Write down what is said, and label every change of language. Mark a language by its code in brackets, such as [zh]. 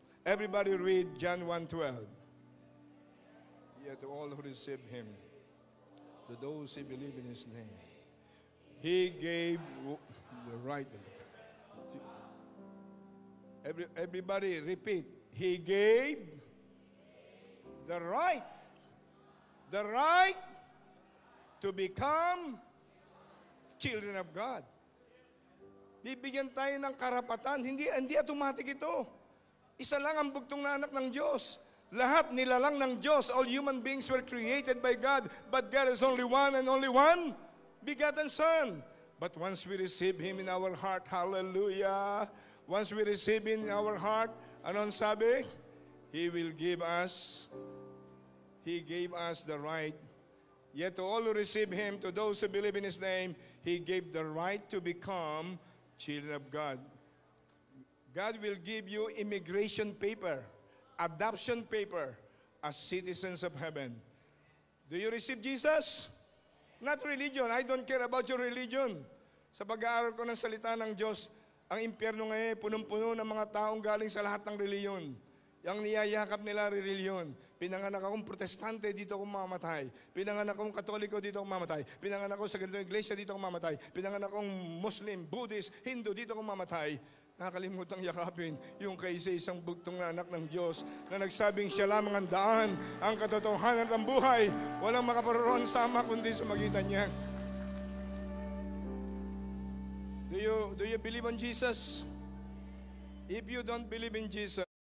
[en] Everybody read John 1:12. Yet to all who receive Him, to those who believe in His name, He gave the right. Everybody repeat. He gave the right to become children of God. [tl] Bibigyan tayo ng karapatan. Hindi automatic ito. Isa lang ang bugtong na anak ng Diyos. Lahat nilalang ng Diyos. [en] All human beings were created by God. But God is only one and only one begotten Son. But once we receive Him in our heart, hallelujah. Once we receive Him in our heart, [tl] anong sabi? [en] He will give us, He gave us the right. Yet to all who receive Him, to those who believe in His name, He gave the right to become children of God. God will give you immigration paper, adoption paper, as citizens of heaven. Do you receive Jesus? Not religion. I don't care about your religion. [tl] Sa pag-aaral ko ng salita ng Diyos, ang impyerno ngayon, punong-puno ng mga taong galing sa lahat ng reliyon. Yang niyayakap nila reliyon. Pinanganak akong protestante, dito akong mamatay. Pinanganak akong katoliko, dito akong mamatay. Pinanganak akong sa ganitong iglesia, dito akong mamatay. Pinanganak akong Muslim, Buddhist, Hindu, dito akong mamatay. Nakakalimutang yakapin yung kaisa-isang bugtong na anak ng Diyos na nagsabing siya lamang ang daan, ang katotohanan at ang buhay. Walang makaparoon sama kundi sa magitan niya. [en] Do you believe in Jesus? If you don't believe in Jesus,